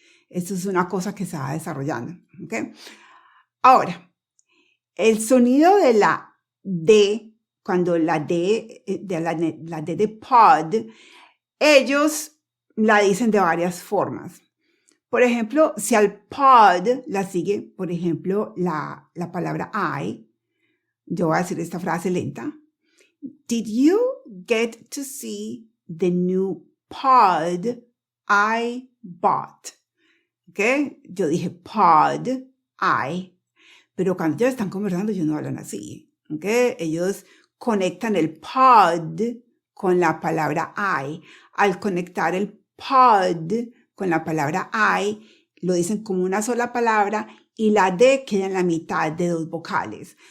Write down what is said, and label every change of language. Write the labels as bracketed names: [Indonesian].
[Spanish] Eso es una cosa que se va desarrollando. ¿Okay? Ahora, el sonido de la D, cuando la D de pod, ellos la dicen de varias formas. Por ejemplo, si al pod la sigue, por ejemplo, la palabra I, yo voy a decir esta frase lenta. [English] Did you get to see the new pod I bought? [Spanish] ¿Ok? Yo dije pod, I, pero cuando ellos están conversando, ellos no hablan así. ¿Ok? Ellos conectan el pod con la palabra I. Al conectar el pod con la palabra I, lo dicen como una sola palabra y la D queda en la mitad de dos vocales.